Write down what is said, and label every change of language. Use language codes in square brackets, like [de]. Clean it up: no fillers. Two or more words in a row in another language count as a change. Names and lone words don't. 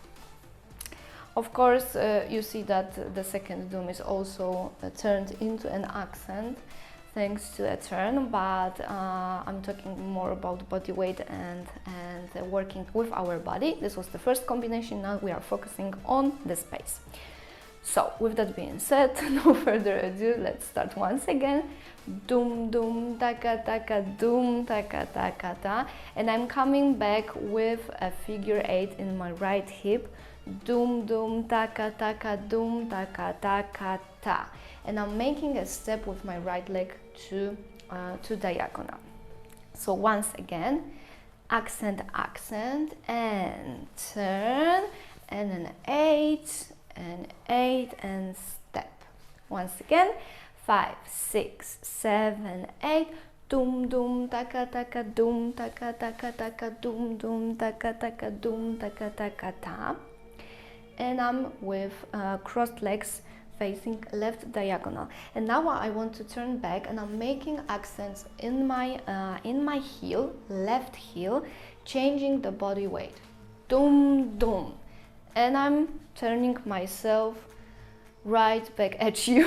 [en] Of course, you see that the second doom is also turned into an accent thanks to a turn, but I'm talking more about body weight and working with our body. This was the first combination. Now we are focusing on the space. So with that being said, no further ado, let's start once again. Doom doom taka taka doom taka taka ta, and I'm coming back with a figure 8 in my right hip. Doom doom taka taka doom taka taka ta, and I'm making a step with my right leg to diagonal. So once again, accent accent and turn, and an 8 and 8 and step. Once again, 5 6 7 8. Doom doom taka taka doom taka taka taka doom doom taka taka doom taka taka ta. And I'm with crossed legs facing left diagonal. And now I want to turn back, and I'm making accents in my heel, left heel, changing the body weight. Doom doom, and I'm turning myself right back at you.